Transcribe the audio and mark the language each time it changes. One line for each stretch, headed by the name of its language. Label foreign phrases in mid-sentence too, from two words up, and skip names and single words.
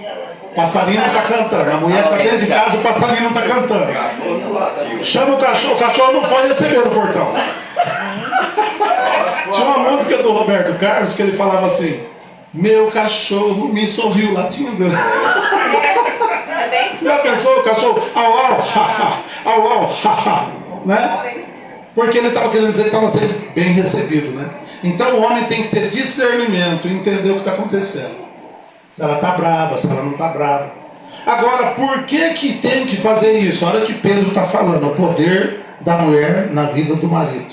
Portuguese: O passarinho não está cantando. A mulher está dentro de casa, o passarinho não está cantando. Chama o cachorro não pode receber no portão. Tinha uma música do Roberto Carlos que ele falava assim: meu cachorro me sorriu latindo. Já pensou o cachorro? Au, au, ha, ha, au, au, ha, ha, né? Porque ele estava querendo dizer que estava sendo bem recebido, né? Então o homem tem que ter discernimento, entender o que está acontecendo. Se ela está brava, se ela não está brava. Agora, por que tem que fazer isso? Olha que Pedro está falando, o poder da mulher na vida do marido.